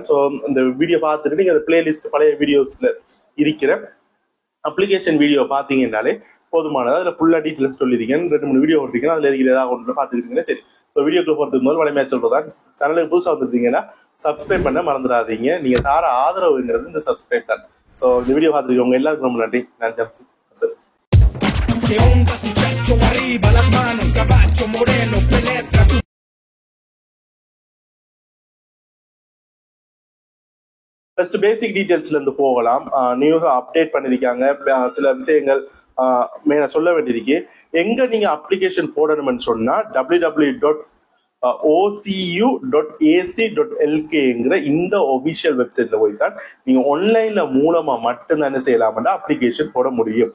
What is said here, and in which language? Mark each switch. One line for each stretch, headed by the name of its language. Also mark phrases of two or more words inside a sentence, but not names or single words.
Tamil: ஸோ இந்த வீடியோ பார்த்துட்டு நீங்க அந்த பிளேலிஸ்ட் பழைய வீடியோஸ்ல இருக்கிற
English: application video
Tamil: பாத்தீங்கன்னாலே போதுமானது. அதுல ஃபுல்லா டீட்டெயில்ஸ் சொல்லிருக்கேன். 2-3 வீடியோ போட்டிருக்கேன். அதுல இருக்கிற ஏதாவது ஒன்று பார்த்துருக்கீங்களா? சரி. ஸோ வீடியோக்குள்ள போறதுக்கு முதல் வளமையா சொல்றதா, சேனலுக்கு புதுசா வந்துருந்தீங்கன்னா சப்ஸ்கிரைப் பண்ண மறந்துடாதீங்க. நீங்க தார ஆதரவுங்கிறது இந்த சப்ஸ்கிரைப் தான். ஸோ இந்த வீடியோ பார்த்துருக்கவங்க எல்லாருக்கும் ரொம்ப நன்றி. நான் ஜம்சி. சரி.
Spanish: ¿Qué onda, muchacho? Arriba las manos, caballo moreno, penetra tu...
English: first basic details
Tamil: இருந்து போகலாம். நியூஸா அப்டேட் பண்ணிருக்காங்க. சில விஷயங்கள் மேல சொல்ல வேண்டியிருக்கு. எங்க நீங்க அப்ளிகேஷன் போடணும்னு சொன்னா www.ocu.ac.lkங்கிற இந்த
English: official website
Tamil: போய்தான் நீங்க ஆன்லைன்ல மூலமா மட்டும்தான் என்ன செய்யலாம்னா அப்ளிகேஷன் போட முடியும்.